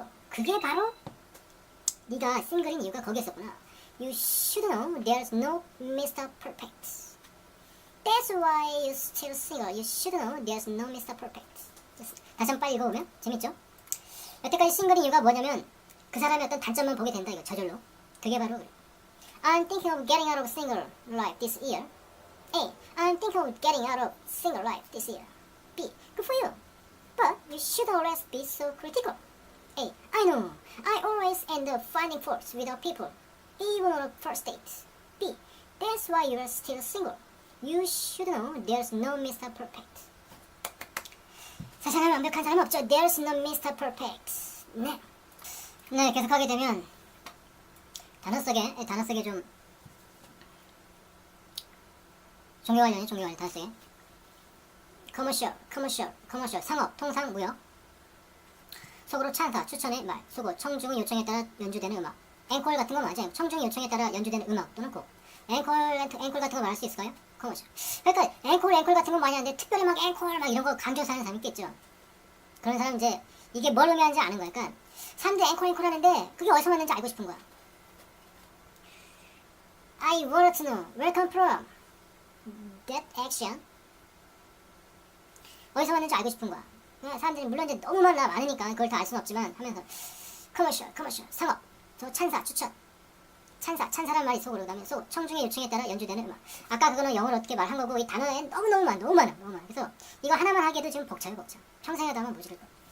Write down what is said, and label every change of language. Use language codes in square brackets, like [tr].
[ko] 그게 바로 네가 싱글인 이유가 거기에 있었구나. [en] You should know there's no Mr. Perfect. That's why you're still single. You should know there's no Mr. Perfect. [ko] 다시 한번 빨리 읽어보면 재밌죠? 여태까지 싱글인 이유가 뭐냐면 그 사람의 어떤 단점만 보게 된다 이거 저절로. 그게 바로 그래. [en] I'm thinking of getting out of single life this year. A. I'm thinking of getting out of single life this year. B. Good for you. But you should always be so critical. A. I know. I always end up finding faults with other people, even on a first date. B. That's why you are still single. You should know there's no Mr. Perfect. [ko] 세상에 완벽한 사람 없죠. [en] There's no Mr. Perfect. 네. [ko] 계속하게 되면 단어 속에 좀 종교 관련이 단어 속에 commercial 상업, 통상, 무역 속으로 찬사, 추천의 말, 수고, 청중 요청에 따라 연주되는 음악 앵콜 같은 거 맞아요. 청중 요청에 따라 연주되는 음악 또는 곡 앵콜 같은 거 말할 수 있을까요? 커머셜. 그러니까 앵콜 같은 거 많이 하는데 특별히 막 앵콜 막 이런 거 강조해서 하는 사람 있겠죠. 그런 사람 이제 이게 뭘 의미하는지 아는 거야. 그러니까 사람들이 앵콜 하는데 그게 어디서 왔는지 알고 싶은 거야. [en] I want to know where come from that action. [ko] 어디서 왔는지 알고 싶은 거야. 그러니까 사람들이 물론 이제 너무 많으니까 그걸 다 알 수는 없지만 하면서 커머셜, 상업, 저 찬사, 추천. 찬사란 말이 속으로 나면 청중의 요청에 따라 연주되는 음악. 아까 그거는 영어로 어떻게 말한 거고 이 단어에 너무 많아. 그래서 이거 하나만 하기에도 지금 벅차요. 평생 하다 보면 모자랄 거.